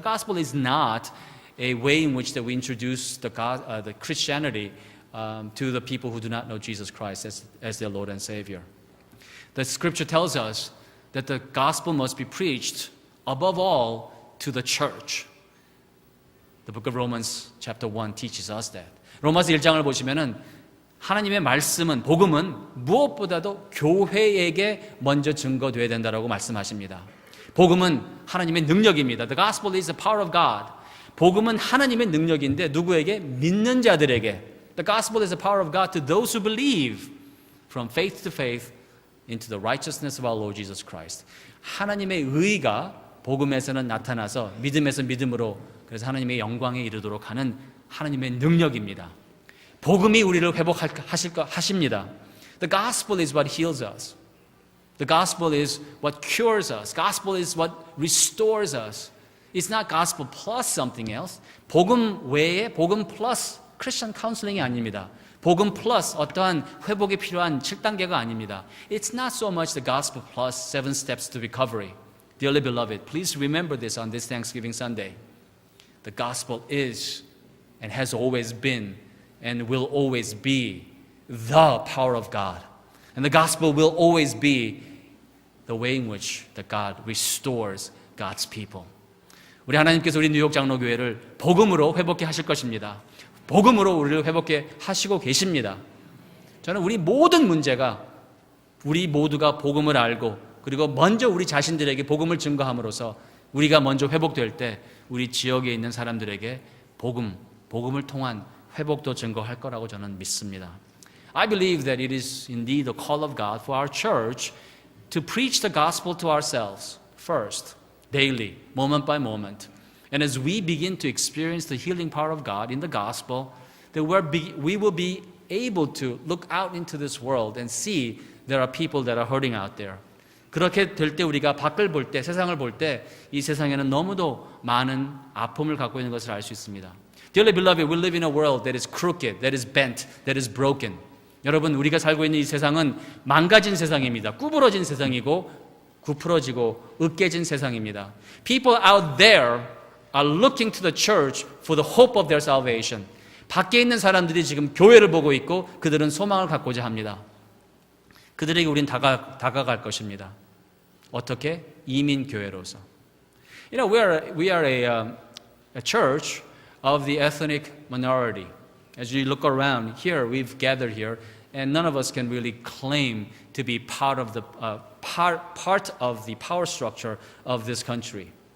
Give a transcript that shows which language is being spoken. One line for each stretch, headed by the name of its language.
English: The gospel is not a way in which that we introduce the Christianity to the people who do not know Jesus Christ as their Lord and Savior. The scripture tells us that the gospel must be preached above all to the church. The book of Romans chapter 1 teaches us that.
Korean: 로마서 1장을 보시면은 하나님의 말씀은, 복음은 무엇보다도 교회에게 먼저 증거되어야 된다고 말씀하십니다. 복음은 하나님의 능력입니다.
English: The gospel is the power of God.
Korean: 복음은 하나님의 능력인데 누구에게? 믿는 자들에게.
English: The gospel is the power of God to those who believe from faith to faith into the righteousness of our Lord Jesus Christ.
Korean: 하나님의 의가 복음에서는 나타나서 믿음에서 믿음으로 그래서 하나님의 영광에 이르도록 하는 하나님의 능력입니다. 복음이 우리를 회복하십니다.
English: The gospel is what heals us. The gospel is what cures us. Gospel is what restores us. It's not gospel plus something else.
Korean: 복음 외에 복음 플러스 크리스천 카운슬링이 아닙니다. 복음 플러스 어떠한 회복이 필요한 7단계가 아닙니다.
English: It's not so much the gospel plus 7 steps to recovery. Dearly beloved, please remember this on this Thanksgiving Sunday. The gospel is and has always been and will always be the power of God. And the gospel will always be the way in which that God restores God's people.
Korean: 우리 하나님께서 우리 뉴욕 장로교회를 복음으로 회복해 하실 것입니다. 복음으로 우리를 회복해 하시고 계십니다. 저는 우리 모든 문제가 우리 모두가 복음을 알고 그리고 먼저 우리 자신들에게 복음을 증거함으로써 우리가 먼저 회복될 때 우리 지역에 있는 사람들에게 복음을 통한 회복도 증거할 거라고 저는 믿습니다.
English: I believe that it is indeed the call of God for our church to preach the gospel to ourselves first, daily, moment by moment. And as we begin to experience the healing power of God in the gospel, that we will be able to look out into this world and see there are people that are hurting out there.
Korean: 그렇게 될 때 우리가 밖을 볼 때, 세상을 볼 때 이 세상에는 너무도 많은 아픔을 갖고 있는 것을 알 수 있습니다.
English: Dearly beloved, we live in a world that is crooked, that is bent, that is broken.
Korean: 여러분, 우리가 살고 있는 이 세상은 망가진 세상입니다. 구부러진 세상이고 구부러지고 으깨진 세상입니다.
English: People out there are looking to the church for the hope of their salvation.
Korean: 밖에 있는 사람들이 지금 교회를 보고 있고 그들은 소망을 갖고자 합니다. 그들에게 우린 다가갈 것입니다. 어떻게? 이민 교회로서.
English: You know, we are a church of the ethnic minority. As you look around here, we've gathered here, and none of us can really claim to be part of the power structure of this country.